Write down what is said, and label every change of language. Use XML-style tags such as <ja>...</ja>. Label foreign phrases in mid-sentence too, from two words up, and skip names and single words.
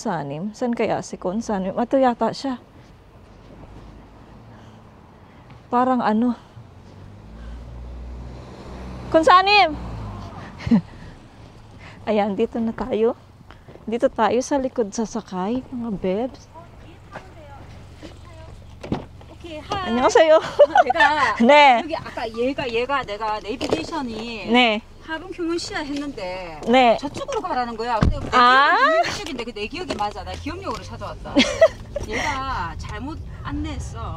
<tl>Saan kaya si Consanim? Ito yata siya. Parang ano. Kunsanim! Ayan, dito na tayo. Dito tayo sa likod sasakay, mga bebs.</tl> <ko>오케이, 안녕하세요. 내가 네, 여기 아까 얘가 내가 내비게이션이 네, 하동 휴문시야 했는데 네. 저쪽으로 가라는 거야. 근데 내 아. 기억이 이쪽인데 내 기억이 맞아. 나 기억력으로 찾아왔다. 얘가 잘못 안내했어.</ko>